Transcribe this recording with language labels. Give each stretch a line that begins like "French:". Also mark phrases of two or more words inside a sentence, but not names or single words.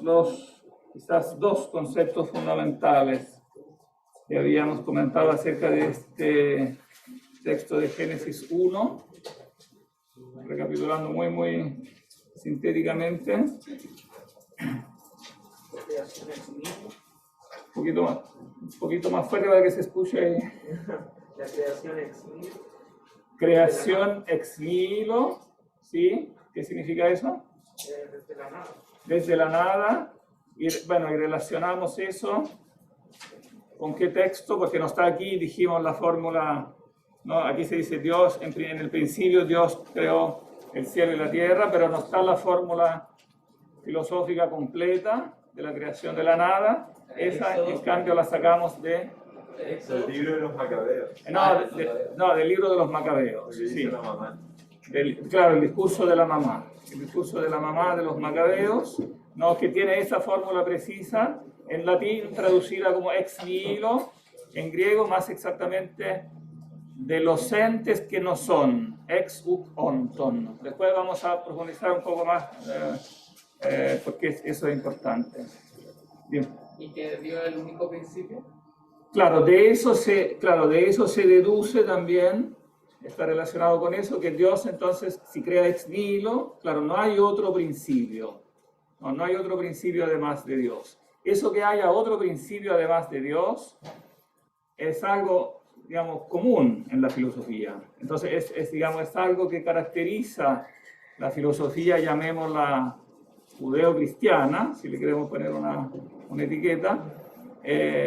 Spanish: los quizás 2 conceptos fundamentales que habíamos comentado acerca de este texto de Génesis 1, recapitulando muy sintéticamente. Un poquito más fuerte para que se escuche ahí. La creación
Latin: ex nihilo. Creación ex nihilo,
Spanish: ¿sí? ¿Qué significa eso? Desde la nada. Desde la nada. Y bueno, y relacionamos eso con qué texto, porque no está aquí, dijimos la fórmula, ¿no? Aquí se dice Dios, en el principio Dios creó el cielo y la tierra, pero no está la fórmula filosófica completa de la creación de la nada. Esa, en cambio, la sacamos de... El libro de los Macabeos. No, del libro de los Macabeos. Sí. La mamá. Claro, el discurso de la mamá. El discurso de la mamá de los Macabeos, ¿no? Que tiene esa fórmula precisa, en latín traducida como
Latin: ex nihilo,
Spanish: en griego más exactamente de los entes que no son,
Greek: ex ut onton.
Spanish: Después vamos a profundizar un poco más, porque eso es importante. Bien. ¿Y que dio el único principio? Claro, de eso se deduce también, está relacionado con eso, que Dios entonces, si crea
Latin: ex nihilo,
Spanish: claro, no hay otro principio, no hay otro principio además de Dios. Eso que haya otro principio además de Dios es algo, digamos, común en la filosofía. Entonces es algo que caracteriza la filosofía, llamémosla judeo-cristiana, si le queremos poner una etiqueta, respecto